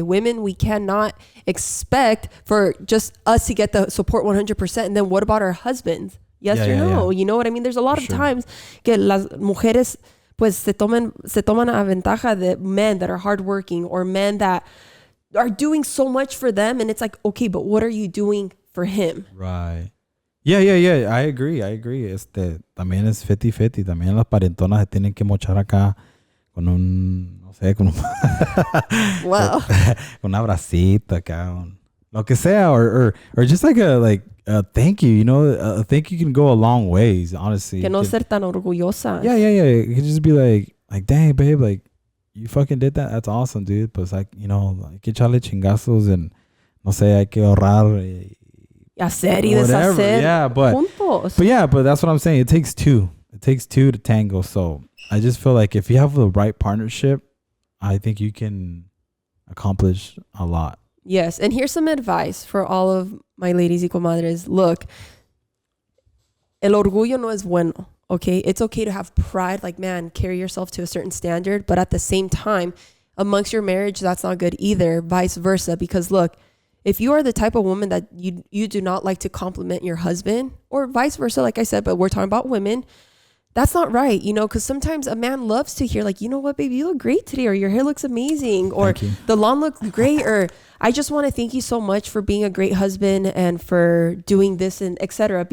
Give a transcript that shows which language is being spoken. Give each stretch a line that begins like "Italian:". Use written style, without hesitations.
English: Women, we cannot expect for just us to get the support 100%, and then what about our husbands? Yes or no? Yeah. You know what I mean? There's a lot of times
Spanish: que las mujeres pues se toman a ventaja de
English: men that are hardworking, or men that are doing so much for them, and it's like, okay, but what are you doing for him? Right. Yeah. I agree.
Spanish: También es 50-50. También las parentonas se tienen que mochar acá con no sé, con
English: wow.
Spanish: con un abracito acá, lo que sea,
English: or just like a thank you, a thank you can go a long ways, honestly.
Spanish: Que no ser tan orgullosa.
English: Yeah. You can just be like, dang, babe, like, you fucking did that. That's awesome, dude. But it's like,
Spanish: hay que echarle chingazos,
English: and
Spanish: no sé, hay que ahorrar. Hacer y deshacer.
English: Yeah, but that's what I'm saying. It takes two. It takes two to tango. So I just feel like if you have the right partnership, I think you can accomplish a lot. Yes. And here's some advice for all of my ladies
Spanish: y comadres. Look, el orgullo no es bueno.
English: Okay. It's okay to have pride. Like, man, carry yourself to a certain standard. But at the same time, amongst your marriage, that's not good either. Vice versa. Because look, if you are the type of woman that you do not like to compliment your husband, or vice versa, like I said, but we're talking about women, that's not right, because sometimes a man loves to hear, like, you know what, baby, you look great today, or your hair looks amazing, or the lawn looks great, or I just want to thank you so much for being a great husband and for doing this, and etc.